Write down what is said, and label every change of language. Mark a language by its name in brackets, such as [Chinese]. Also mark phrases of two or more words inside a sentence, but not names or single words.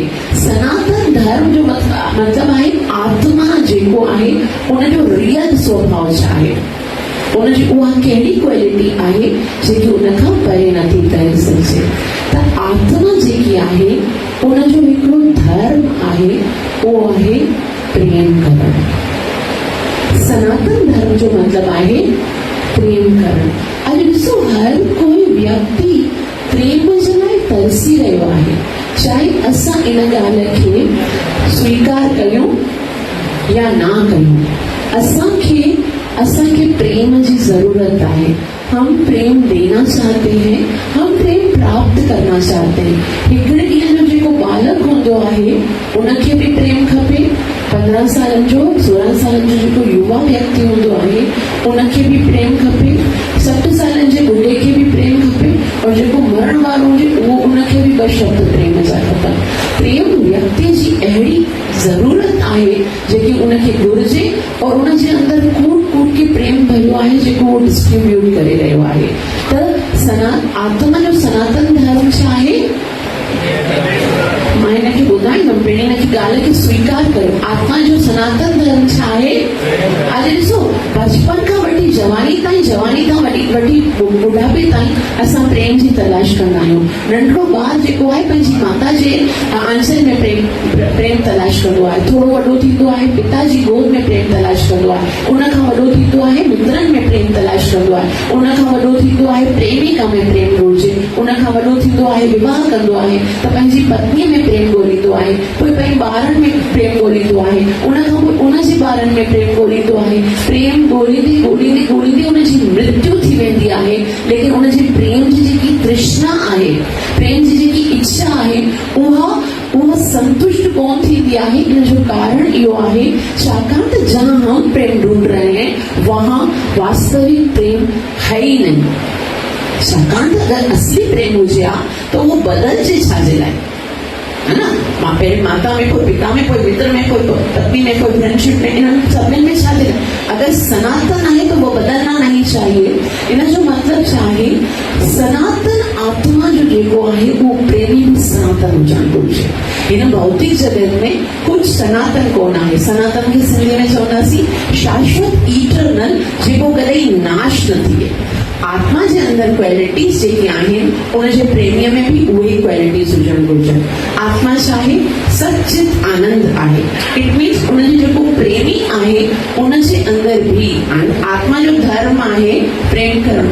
[Sindhi] सनातन धर्म जो मतिलबु आहे आत्मा जेको आहे उनजो रियल स्वभाव छा आहे, उनजी उहा कहिड़ी क्वालिटी आहे जेकी उनखां परे नथी करे सघिजे। त आत्मा जेकी आहे उनजो हिकिड़ो धर्म आहे, उहो आहे प्रेम करणु। सनातन धर्म जो मतिलबु आहे प्रेम करणु। अॼु ॾिसो हर कोई व्यक्ति प्रेम जे लाइ तरसी रहियो आहे। चाहे असां इन ॻाल्हि खे स्वीकार कयूं या ना कयूं, असांखे प्रेम जी जरूरत है। [Hindi] हम प्रेम देना चाहते हैं, हम प्रेम प्राप्त करना चाहते हैं। [Sindhi] हिकिड़े ॾींहं जो जेको बालक हूंदो आहे उनखे बि प्रेम खपे, 15 सालनि जो 16 सालनि जो जेको युवा व्यक्ति हूंदो आहे उनखे बि प्रेम खपे, 60 सालनि जे ॿुढे खे बि प्रेम खपे, और जेको मरण वारो हुजे उहो उनखे बि ॿ शब्द प्रेम जा खपनि। प्रेम व्यक्ति जी अहिड़ी ज़रूरत आहे जेकी उनखे घुरिजे, और उनजे अंदरि कूट कूट के प्रेम भरियो आहे जेको उहो डिस्ट्रीब्यूट करे रहियो आहे। त आत्मा जो सनातन धर्म छा आहे? मां हिनखे ॿुधाईंदमि, पहिरीं हिनजी ॻाल्हि खे स्वीकार कयो। आत्मा जो सनातन धर्म छा आहे? अॼु ॾिसो बचपन खां वठी जवानी ताईं, जवानी खां वठी बुढ़ापे ताईं असां प्रेम जी तलाश कंदा आहियूं। नंढड़ो ॿार जेको आहे पंहिंजी माता जे आंचल में प्रेम तलाश कंदो आहे, थोरो वॾो थींदो आहे पिता जी गोद में प्रेम तलाश कंदो आहे, उनखां वॾो थींदो आहे मित्रनि में प्रेम तलाश कंदो आहे, उनखां वॾो थींदो आहे प्रेमिका में प्रेम ॻोल्हिजे, उनखां वॾो थींदो आहे विवाह कंदो आहे त पंहिंजी पत्नीअ में प्रेम ॻोल्हींदो आहे, पोइ पंहिंजे ॿारनि में प्रेम ॻोल्हींदो आहे, उनखां पोइ उनजे ॿारनि में प्रेम ॻोल्हींदो आहे। प्रेम ॻोल्हींदे ॻोल्हींदे ॻोल्हींदे उनजी मृत्यु थी वेंदी आहे, लेकिन उनजी प्रेम जी जेकी तृष्णा आहे, प्रेम जी जेकी इच्छा आहे उहा संतुष्ट कोन थींदी आहे। इन जो कारण इहो आहे छाकाणि त [Hindi] जहां हम प्रेम ढूंढ रहे हैं वहां वास्तविक प्रेम है ही नहीं। [Sindhi] छाकाणि त अगरि असली प्रेम हुजे हा त उहो बदलजे छाजे लाइ, [Hindi] है ना? [Sindhi] पहिरीं माता में, कोई पिता में, कोई मित्र में, कोई पत्नी में, कोई फ्रेंडशिप में, इन सभिनी में छाजे लाइ? [Hindi] अगर सनातन है तो वो बदलना नहीं चाहिए। [Sindhi] इन जो मतलब छा आहे? सनातन आत्मा जो जेको आहे उहो प्रेमी बि सनातन हुजणु घुरिजे। हिन भौतिक जगत में कुछ सनातन कोन आहे। सनातन खे सिंधी में चवंदासीं शाश्वत, इटरनल, जेको कॾहिं नाश न थिए। आत्मा जे अंदरि क्वालिटीज़ जेकी आहिनि उनजे प्रेमीअ में बि उहे क्वालिटीज़ हुजणु घुरिजनि। आत्मा छा आहे? सचित आनंद आहे। [English] it means [Sindhi] उनजो जेको प्रेमी आहे उनजे अंदरि बि आत्मा जो धर्म आहे प्रेम करणु।